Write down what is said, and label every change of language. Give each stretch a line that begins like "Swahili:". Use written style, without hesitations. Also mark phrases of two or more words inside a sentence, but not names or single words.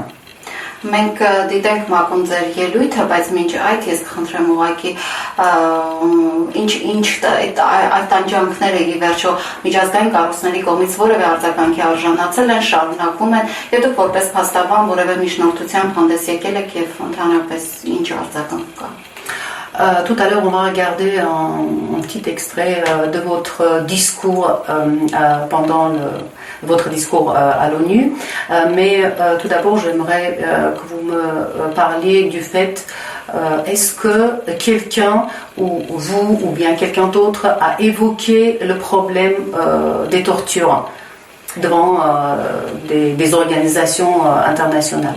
Armenian: Մենք դիտենք մակում ձեր ելույթը, բայց մինչ այդ ես կխնդրեմ ուղղակի ինչ այդ տանջանքները ի վերջո միջազգային կառույցների կողմից որևէ արձագանքի արժանացել են, շարունակվում են, եւ դուք որպես փաստաբան որևէ միջնորդությամբ հանդես եկել եք եւ ընդհանրապես ինչ արձագանք կա։
French: Tout à l'heure, on va regarder un petit extrait de votre discours pendant votre discours à l'ONU. Mais tout d'abord, j'aimerais que vous me parliez du fait, est-ce que quelqu'un, ou vous, ou bien quelqu'un d'autre, a évoqué le problème des tortures devant des organisations internationales?